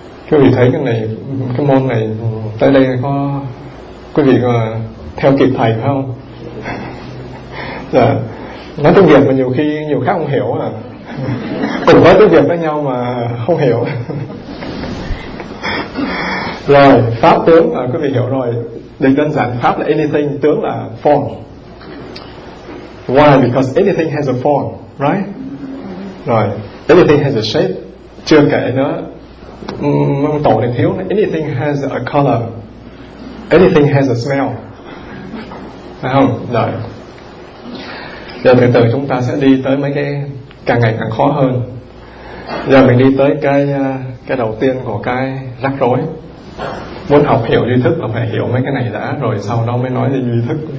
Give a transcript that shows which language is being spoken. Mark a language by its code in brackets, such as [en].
[vi] Quý vị thấy cái này, cái môn này tới đây có quý vị có theo kịp thầy không? Dạ. Nói tiếng Việt mà nhiều khi nhiều khác không hiểu à. Cùng nói tiếng Việt với nhau mà không hiểu. Rồi, pháp tướng à, quý vị hiểu rồi. Định đơn giản, pháp là anything, tướng là form. [en] Why? Because anything has a form, right? Rồi, anything has a shape. [vi] Chưa kể nữa, ông tổ này thiếu, [en] anything has a color, anything has a smell. [vi] Phải không? Rồi. Giờ từ từ chúng ta sẽ đi tới mấy cái càng ngày càng khó hơn. Giờ mình đi tới cái đầu tiên của cái rắc rối. Muốn học hiểu duy thức là phải hiểu mấy cái này đã, rồi sau đó mới nói về duy thức.